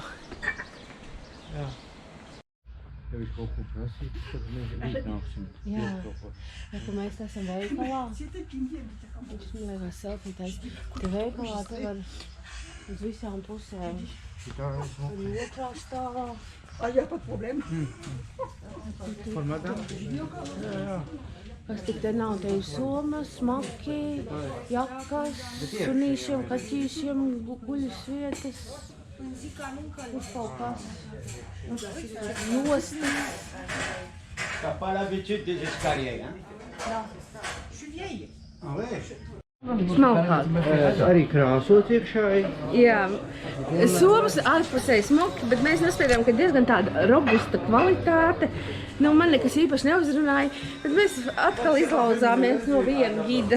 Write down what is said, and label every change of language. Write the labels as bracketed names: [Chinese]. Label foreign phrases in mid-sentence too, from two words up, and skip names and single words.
[Latvian] Jā. Ja viņš kaut ko prasīt, tad mēs iznāksim. Jā, reku mēs esam veikalā. Viņš liekas selfītais. Te veikalā te var uz visām pusēm. Šitā ir smuka. Otrā stāvā. [French] Il n'y a pas de problème. Par madame? [Latvian] Jā. Kas tik te nav, te ir somas, smaki, jakas, sunīšiem, kaķīšiem, guļas vietas. Uz kaut kas. Jostas. [French] T'as pas l'habitude des escaliers, hein? Je suis vieille. [Latvian] Ah, vai? Smalkāk. Arī krāsot iekšāji. Jā, somas ārpusē smuki, bet mēs nospēdām, ka diezgan tāda robusta kvalitāte. Nu, man nekas īpaši neuzrunāja, bet mēs atkal izlauzāmies no viena gida.